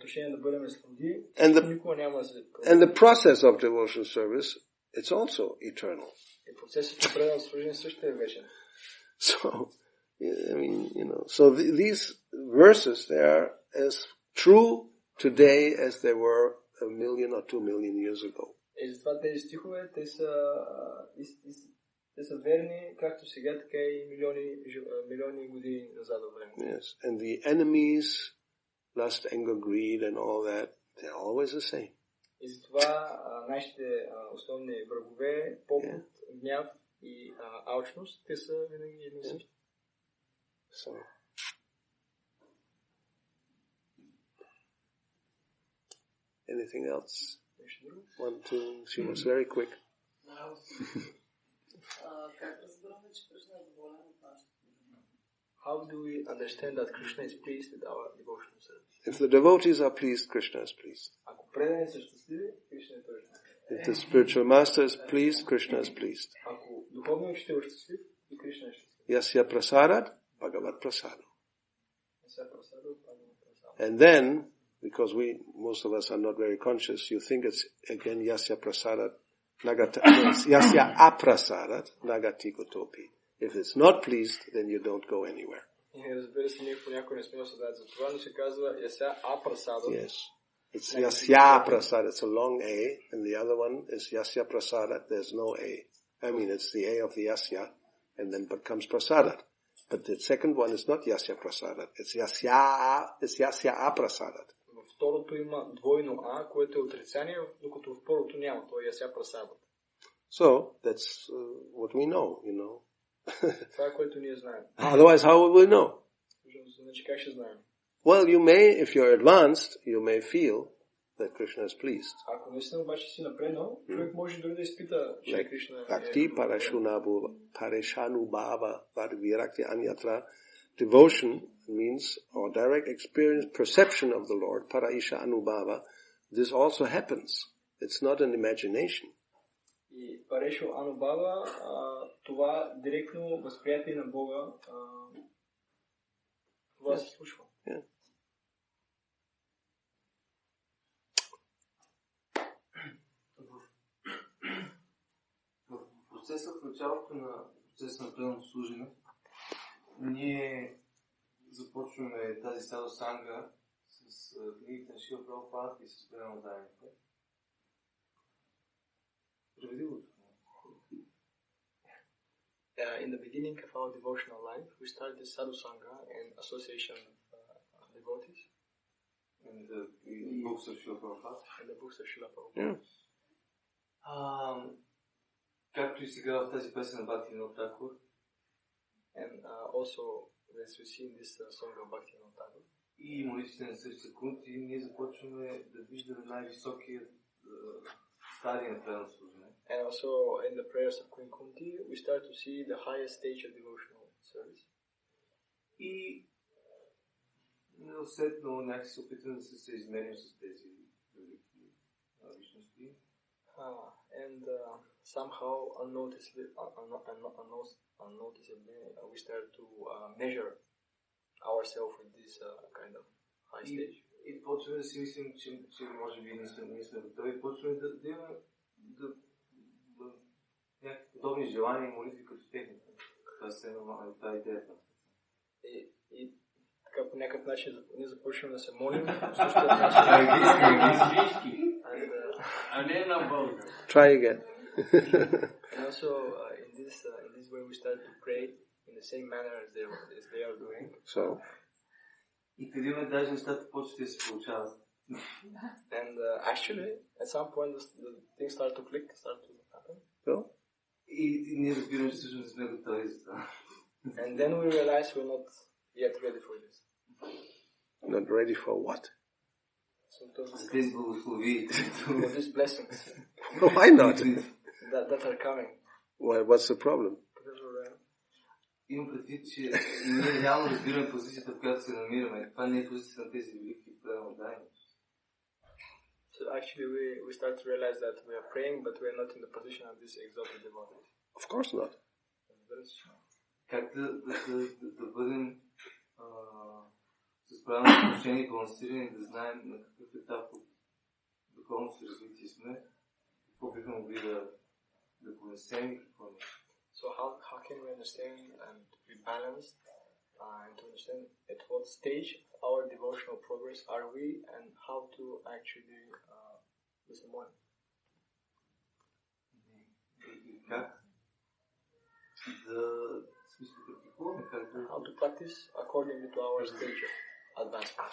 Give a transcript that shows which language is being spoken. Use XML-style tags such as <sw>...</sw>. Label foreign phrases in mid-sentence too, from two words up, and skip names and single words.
<en>And the process of devotional service, it's also eternal. So, so these verses, they are as true today as they were 1,000,000 or 2,000,000 years ago.</en> <bg>Те са верни както сега, така и милиони години назад във времето.</bg> <en>Yes, and the enemies, lust, anger, greed and all that, they're always the same.</en> <bg>И затова нашите основни врагове, поход, гняв и алчност, те са винаги едни и същи.</bg> <en>So, anything else? 1, 2, she was very quick. How do we understand that Krishna is pleased with our devotional service? If the devotees are pleased, Krishna is pleased. If the spiritual master is pleased, Krishna is pleased.</en> <sa>Yasya prasadat, Bhagavat prasado.</sa> <en>And then, because most of us are not very conscious, you think it's again</en> <sa>Yasya prasadat, Yasya aprasadat, nagati kotopi.</sa> <en>If it's not pleased, then you don't go anywhere.</en> <bg>И разбира се, ние понякога не сме осъзнати за това, но се казва</bg> <sa>यस्य अप्रसाद.</sa> <en>Yes. It's</en> <sa>yasya prasada.</sa> <en>It's a long A, and the other one is</en> <sa>yasya prasada.</sa> <en>There's no A. I mean, it's the A of the yasya, and then becomes prasada. But the second one is not</en> <sa>yasya prasada.</sa> <en>It's</en> <sa>yasya aprasada.</sa> <bg>Във второто има двойно А, което е отрицание, докато в първото няма. То е</bg> <sa>यस्य प्रसाद.</sa> <en>So, that's what we know, you know.</en> <bg>Това е което ние знаем.</bg> <en>Otherwise, how will we know?</en> <bg>Значи как ще знаем?</bg> <en>Well, you may, if you're advanced, you may feel that Krishna is pleased.</en> <bg>Ако наистина обаче си напреднал, човек може дори да изпита, че Кришна е...</bg> <sa>Bhakti parashanubhava virakti anyatra.</sa> <en>Devotion means, or direct experience, perception of the Lord,</en> <sa>paraisha anubhava.</sa> <en>This also happens. It's not an imagination.</en> <bg>И</bg> <sa>परेश अनुभव,</sa> <bg>това директно възприятие на Бога, това се случва.</bg> <en>Yeah.</en> <bg>В процеса, в началото на процеса на преданното служене, ние започваме тази</bg> <sa>साधु सङ्ग</sa> <bg>с книгите на Шрила Прабхупад и с преданодарите. Преведи го.</bg> <en>In the beginning of our devotional life, we started the</en> <sa>sadhu sangha</sa> <en>and association of devotees. In the books of Srila Prabhupada. In the books of Srila Prabhupada.</en> <bg>Както и сега в тази песен на Бхакти Vinod Thakur.</bg> <en>And also, as we see in this song of Bhakti Vinod Thakur.</en> <bg>И молитвите на Същия Кунти, ние започваме да виждаме най-високия стадий на преданното служене.</bg> <en>And also in the prayers of Queen Kunti, we start to see the highest stage of devotional service.</en> <bg>И неусетно някак се опитваме да се съизмерим с тези велики личности.</bg> <en>And somehow unnoticeably, we start to measure ourselves with this kind of high stage.</en> <bg>И почваме да си мислим, че може би ние сме готови. Почваме да имаме някакви подобни желания и молитви като техните. Това е идеята. И така по някакъв начин ние започваме да се молим. Същия начин. А не на българ.</bg> <en>Try again. And also in this way we start to pray in the same manner as they are doing. So.</en> <bg>И в един момент даже нещата почват да се получават.</bg> <en>And actually, at some point, the things start to click, start to happen. So?</en> <bg>И ние разбираме, че всъщност не сме готови за това.</bg> <en>And then we realize we're not yet ready for this. Not ready for what?</en> <bg>За тези благослови.</bg> <en>For these blessings. Why not? that are coming. Well, what's the problem?</en> <bg>Имам предвид, че ние реално разбираме позицията, в която се намираме. Това не е позицията на тези велики преданодайни.</bg> <en>So actually we start to realize that we are praying, but we are not in the position of this exalted devotees. Of course not.</en> <bg>Как да бъдем с правилно отношение и балансирани, да знаем на какъв етап от духовното си развитие сме, какво бихме могли да понесем и какво не.</bg> <en>So how can we understand and be balanced and to understand at what stage of our devotional progress are we and how to actually listen more? How to practice according to our stage of advancement.</en>